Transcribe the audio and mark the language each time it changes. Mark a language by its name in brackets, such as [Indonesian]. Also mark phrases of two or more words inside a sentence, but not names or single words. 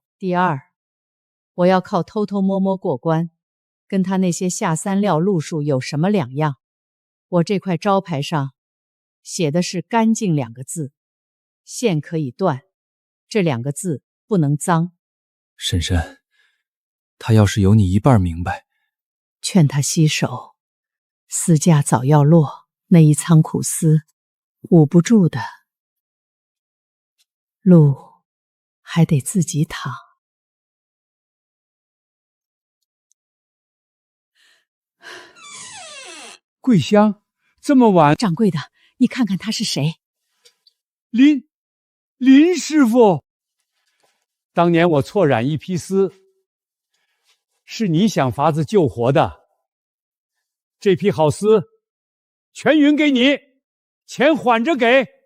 [Chinese] 第二，我要靠偷偷摸摸過關，跟他那些下三料路數有什麼兩樣？我這塊招牌上寫的是乾淨2個字，線可以斷，這2個字不能髒。嬸嬸，他要是有你一半明白，勸他洗手，絲稼早要落，那一倉苦絲，捂不住的，路還得自己淌。桂香，这麼晚，掌櫃的，你看看他是誰？林師傅，當年我錯染一匹絲，是你想法子救活的。這匹好絲，全匀給你，錢緩着給。